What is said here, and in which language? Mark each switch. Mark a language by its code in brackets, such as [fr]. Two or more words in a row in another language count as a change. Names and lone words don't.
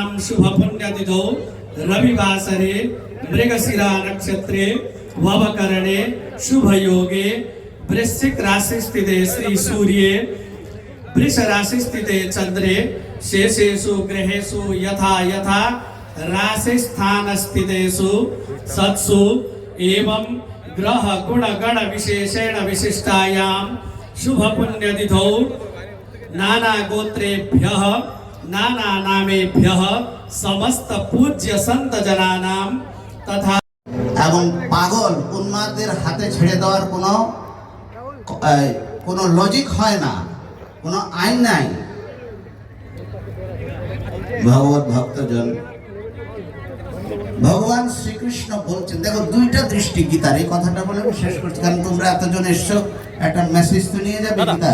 [sa] शुभ पुण्यतिथौ रविवासरे मृगशिरा नक्षत्रे ववकरणे शुभ योगे वृश्चिक राशि स्थिते श्री सूर्ये वृष राशि स्थिते चंद्रे शेषेषु ग्रहेषु यथा यथा राशि स्थान स्थितेषु सत्सु एवं ग्रह गुण गण विशेषेण विशिष्टायां शुभ पुण्यतिथौ नाना गोत्रेभ्यः नाना नामेभ्यः समस्त पूज्य संत जनानां तथा [bn] এবং পাগল উন্মাদদের হাতে ছেড়ে দেওয়ার কোনো লজিক হয় না, কোনো আইন নাই। ভগবত ভক্তজন, ভগবান শ্রীকৃষ্ণ বলছেন, দেখো দুইটা দৃষ্টি গীতার, এই কথাটা বলে আমি শেষ করছি কারণ তোমরা এতজন এসছো, একটা মেসেজ তো নিয়ে যাবে গীতার।